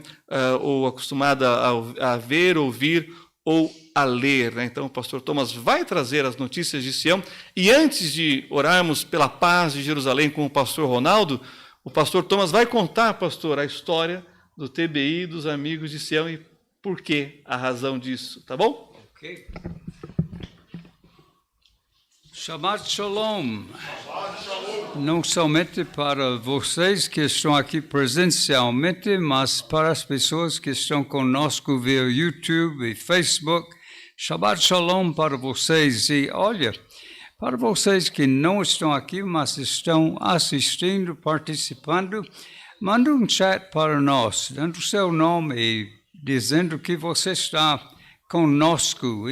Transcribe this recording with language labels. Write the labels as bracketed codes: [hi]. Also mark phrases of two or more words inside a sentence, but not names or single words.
[pt] Ou acostumado a ver, ouvir ou a ler, né? Então o pastor Thomas vai trazer as notícias de Sião. E antes de orarmos pela paz de Jerusalém com o pastor Ronaldo, o pastor Thomas vai contar, pastor, a história do TBI, dos amigos de Sião e por que a razão disso, tá bom? [he] Ok. שבת שלום. [pt] Não somente para vocês que estão aqui presencialmente, mas para as pessoas que estão conosco via YouTube e Facebook. [he] שבת שלום [pt] para vocês. E olha, para vocês que não estão aqui, mas estão assistindo, participando, manda um chat para nós, dando o seu nome e dizendo que você está conosco.